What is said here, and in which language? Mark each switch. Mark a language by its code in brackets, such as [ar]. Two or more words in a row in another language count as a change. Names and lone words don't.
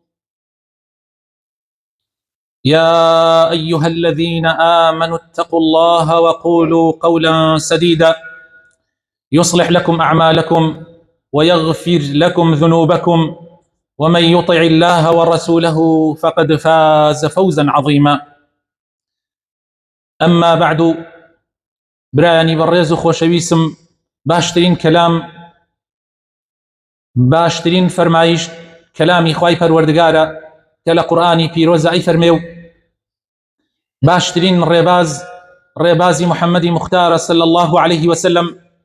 [ar] يا أيها الذين آمنوا اتقوا الله وقولوا قولا سديدا يصلح لكم أعمالكم ويغفر لكم ذنوبكم، ومن يطع الله ورسوله فقد فاز فوزا عظيما. أما بعد، [ckb] برایانی بەڕێز و خۆشەویستم، باشترین کەلام، باشترین فەرمایش کەلامی خوای پەروەردگارە کە لە قورئانی پیرۆزە ئەی فەرمێ و باشترین ڕێبازی محەممەدی مختارە [ar] صلی الله عليه وسلم.